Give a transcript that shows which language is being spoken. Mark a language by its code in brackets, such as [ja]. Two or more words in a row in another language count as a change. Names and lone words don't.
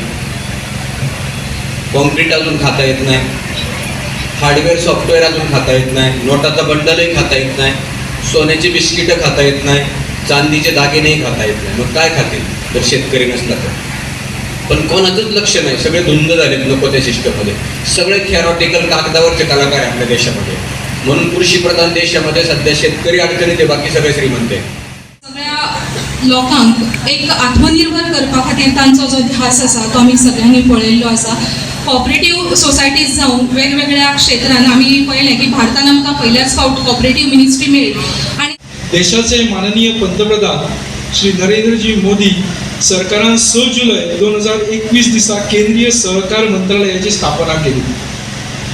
[mr] कॉन्क्रीट अजून खाता येत नाही, [en] hardware software [mr] अजून खाता येत नाही, नोटाचा बंडलही खाता येत नाही, सोन्याची बिस्किटं खाता येत नाही, चांदीचे दागिनेही खाता येत नाही. मग काय खातील जर शेतकरी नसला तर. पण कोणाचंच लक्ष नाही. सगळे धुंद झालेत नको त्या सिस्टममध्ये. सगळे थेरॉटिकल कागदावरचे कलाकार आहे आपल्या देशामध्ये. म्हणून कृषीप्रधान देशामध्ये सध्या शेतकरी अडचणीत आहे, बाकी सगळे श्रीमंत आहे. [kok] सगळ्या लोकांक एक आत्मनिर्भर करपा खातीर तांचो जो ध्यास आसा तो आमी सगळ्यांनी पळयल्लो आसा. [en] cooperative societies [kok] जावन वेगवेगळ्या क्षेत्रांत आमी पळयलें की भारतान आमकां पयल्याच फावट [en] cooperative ministry [kok] मेळ्ळी. आणि देशाचे माननीय पंतप्रधान श्री नरेंद्रजी मोदी सरकारान 6 जुलै 2021 दिसा केंद्रीय सहकार मंत्रालयाची स्थापना केली.